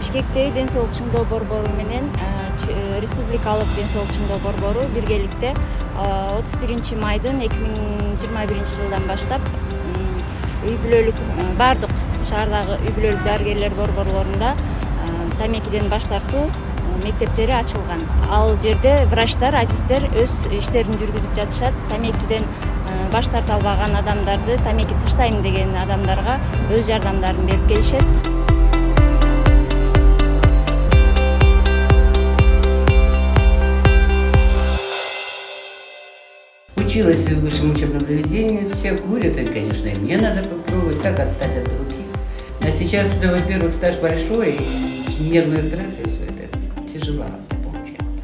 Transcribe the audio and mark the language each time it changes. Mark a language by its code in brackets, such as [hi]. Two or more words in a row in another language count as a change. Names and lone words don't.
[ky] Чиктей ден соолук чыңдоо борбору менен республикалык ден соолук чыңдоо борбору биргеликте 31 майдын 2021 жылдан баштап үй бүлөлүк бардык шаардагы үй бүлөлүк дарыгерлер борборлорунда тамекиден баш тартуу мектептери ачылган. Ал жерде врачтар, артисттер өз иштерин жүргүзүп жатышат. Тамекиден баш тарта албаган адамдарды, тамеки таштайм деген адамдарга өз жардамдарын берип келишет. [ru] Училась в высшем учебном заведении, все курят, и, конечно, и мне надо попробовать, как отстать от других. А сейчас, во-первых, стаж большой, и нервный стресс, и все это тяжеловато получается.